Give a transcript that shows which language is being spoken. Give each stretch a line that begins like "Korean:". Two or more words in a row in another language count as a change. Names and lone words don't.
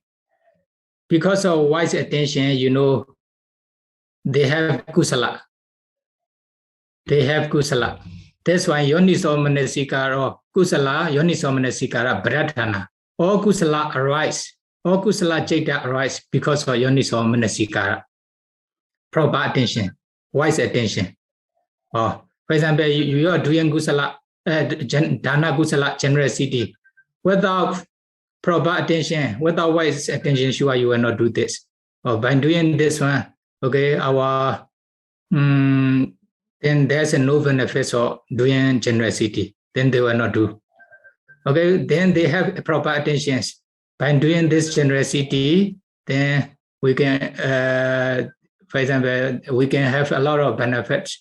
English: Because of wise attention, they have kusala. That's why
Pali: Yoniso Manasikara, kusala, Yoniso Manasikara, Pradhana.
English: All kusala arise, all
Pali: kusala citta
English: arise because of
Pali: Yoniso Manasikara.
English: Proper attention, wise attention. For example, you are doing kusala,
Pali: dana kusala,
English: generosity. Without proper attention, without wise attention, sure you will not do this. By doing this one, then there's no benefit of doing generosity. Then they will not do. Then they have proper attention. By doing this generosity, then we can, for example, we can have a lot of benefits.